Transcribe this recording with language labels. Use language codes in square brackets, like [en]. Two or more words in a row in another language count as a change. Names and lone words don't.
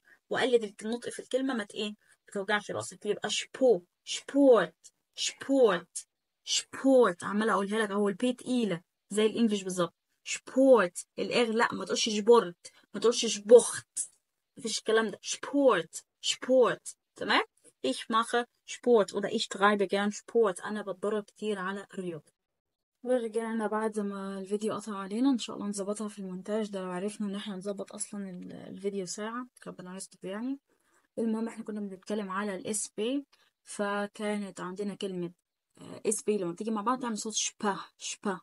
[ar] وقلد النطق في الكلمه، ما ايه، ما توجعش راسك. يبقى شبورت عماله اقولها لك اهو، البي تقيله زي الانجليش بالظبط. شبورت الاغ لا، ما تقولش جبرت، ما تقولش شبخت، مفيش الكلام ده. شبورت. تمام. [de] ich mache Sport oder ich treibe gern Sport. [ar] انا بتدرب كتير على الرياضه. ورجعنا بعد ما الفيديو قطع علينا، ان شاء الله نظبطها في المونتاج ده لو عرفنا ان احنا نظبط اصلا الفيديو ساعه، ربنا يستر يعني. المهم احنا كنا بنتكلم على الاس بي، فكانت عندنا كلمه اس بي لما بتيجي مع بعض تعمل صوت شبا شبا.